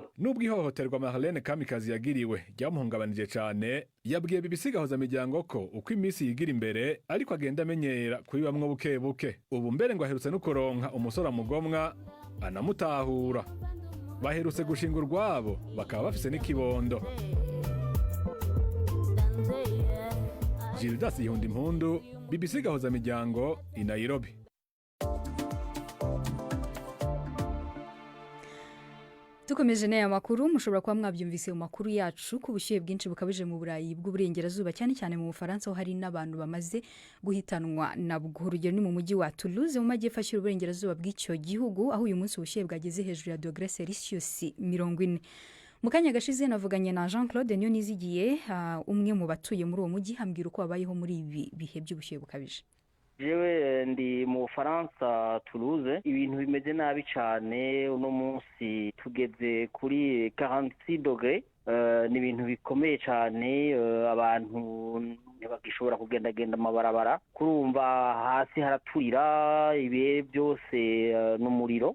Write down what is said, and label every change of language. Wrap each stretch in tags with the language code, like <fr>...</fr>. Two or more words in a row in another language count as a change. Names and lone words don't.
<rn>Nubwo ihohoterwa Marlene Kamikazi yagiriwe ryamuhungabanije cane, yabwiye BBC Gahuzamiryango ko uko iminsi yigira imbere ariko agenda amenyera kubibamwo buke buke. Ubu mbere ngo aherutse no kuronka umusore amugomwa anamutahura. Baherutse gushinga urwabo bakaba bafise n'ikibondo. Gildas Yihunda Impundu, BBC Gahuzamiryango i Nairobi.</rn> <rw>Dukomeje n'aya makuru mushobora kuba mwabyumvise mu makuru yacu ku bushyuhe bwinshi bukabije mu Burayi bw'uburengerazuba cyane cyane mu Bufaransa aho hari n'abantu bamaze guhitanwa nabwo. Urugero ni mu mujyi wa Toulouse mu majyepfo ashyira uburengerazuba bw'icyo gihugu aho uyu munsi ubushyuhe bwageze hejuru ya dogere Celsius 40. Mu kanya gashize navuganye na Jean Claude Nyonizigiye umwe mu batuye muri uwo mujyi hambwira uko babayeho muri ibi bihe by'ubushyuhe bukabije.</rw> <rn>Jewe ndi mu Bufaransa Toulouse, ibintu bimeze nabi cyane. Uno munsi tugeze kuri 46 dogre. Ni ibintu bikomeye cyane, abantu ntibagishobora kugendagenda amabarabara, kurumva hasi haraturira, ibihe byose n'umuriro.</rn>